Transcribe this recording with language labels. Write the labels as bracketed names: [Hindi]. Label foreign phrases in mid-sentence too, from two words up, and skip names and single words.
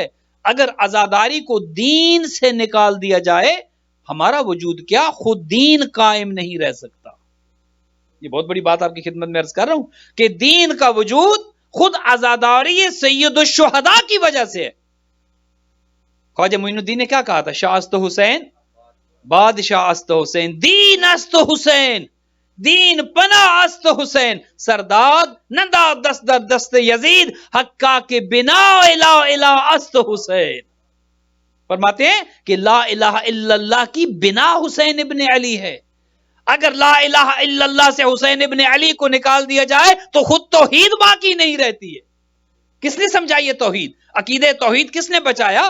[Urdu] اگر عزاداری کو دین سے نکال دیا جائے، ہمارا وجود کیا خود دین قائم نہیں رہ سکتا. یہ بہت بڑی بات آپ کی خدمت میں عرض کر رہا ہوں کہ دین کا وجود خود عزاداری سید الشہداء کی وجہ سے ہے. خواجہ معین الدین نے کیا کہا تھا؟ [Persian] شاہ است حسین بادشاہ است حسین، دین است حسین، دین پناہ است حسین، سرداد نندا دست در دست یزید، حقا کے بنا الہ الہ است حسین. [Urdu] فرماتے ہیں کہ [Arabic] لا الہ الا اللہ [Urdu] کی بنا حسین ابن علی ہے. اگر [Arabic] لا الہ الا اللہ [Urdu] سے حسین ابن علی کو نکال دیا جائے تو خود توحید باقی نہیں رہتی ہے. کس نے سمجھائی یہ توحید؟ عقیدہ توحید کس نے بچایا؟